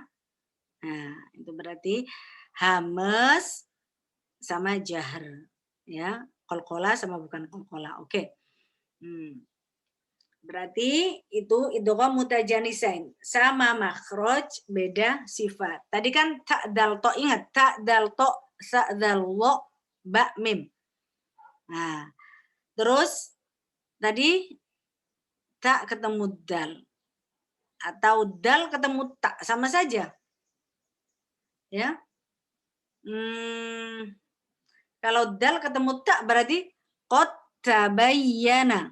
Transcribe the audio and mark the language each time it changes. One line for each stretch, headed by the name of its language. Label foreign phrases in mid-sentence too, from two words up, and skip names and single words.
Indonesian: Nah, itu berarti hamz sama jahar. Ya, qalqalah sama bukan qalqalah. Oke. Berarti itu
Arabic: إدغام متجانسين,
Indonesian: sama makhraj beda sifat. Tadi kan ta dal to, ingat ta dal to sa dal lo ba mim. Nah, terus tadi tak ketemu dal atau dal ketemu tak sama saja. Ya. Kalau dal ketemu tak berarti
Arabic: قد تبين.